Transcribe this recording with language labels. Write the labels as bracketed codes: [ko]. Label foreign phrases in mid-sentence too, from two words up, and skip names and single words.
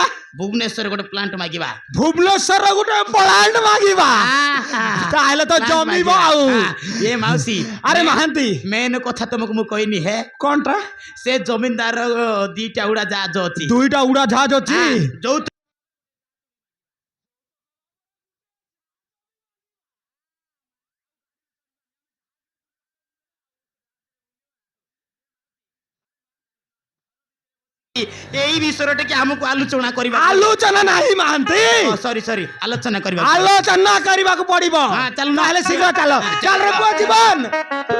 [or] ଭୁବନେଶ୍ୱର ଗୋଟେ ପ୍ଲାଣ୍ଟ ମାଗିବା। ଭୁବନେଶ୍ୱର ଗୋଟେ ପ୍ଲାଣ୍ଟ ମାଗିବା। ତାହେଲେ ତ ଜମିବ ଆଉ। ଏ ମାଉସୀ, ଆରେ ମହାନ୍ତି, ମେନ୍ କଥା ତମକୁ ମୁଁ କହିନି ହେ। କଣଟା? ସେ ଜମିଦାର 2ଟା ଉଡା ଜାହାଜ ଅଛି। 2ଟା ଉଡା ଜାହାଜ ଅଛି। ଯୋଉ ଏଇ ବିଷୟଟା କି ଆମକୁ ଆଲୋଚନା କରିବା। ଆଲୋଚନା ନାହିଁ ମହାନ୍ତି, ସରି ଆଲୋଚନା କରିବା। ଆଲୋଚନା କରିବାକୁ ପଡିବ। ଚାଲ ତାହେଲେ ଶୀଘ୍ର ଚାଲ। ଚାଲ ରେ ପୁଅ ଜୀବନ।